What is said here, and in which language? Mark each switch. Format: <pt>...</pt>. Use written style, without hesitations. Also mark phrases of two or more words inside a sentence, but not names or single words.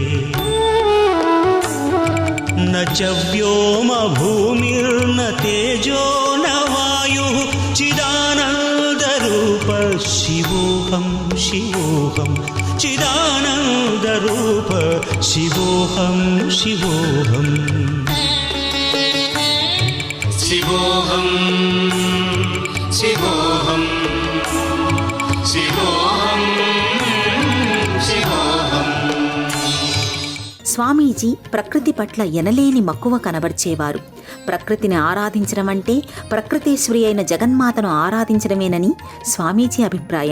<sa>न च व्योमभूमिर्न तेजो न वायुः चिदानन्दरूप शिवोऽहं शिवोऽहं चिदानन्दरूप शिवोऽहं शिवोऽहं शिवोऽहं शिवोऽहं</sa> <te>స్వామీజీ ప్రకృతి పట్ల ఎనలేని మక్కువ కనబర్చేవారు. ప్రకృతిని ఆరాధించడం అంటే ప్రకృతేశ్వరి అయిన జగన్మాతను ఆరాధించడమేనని స్వామీజీ అభిప్రాయం.</te>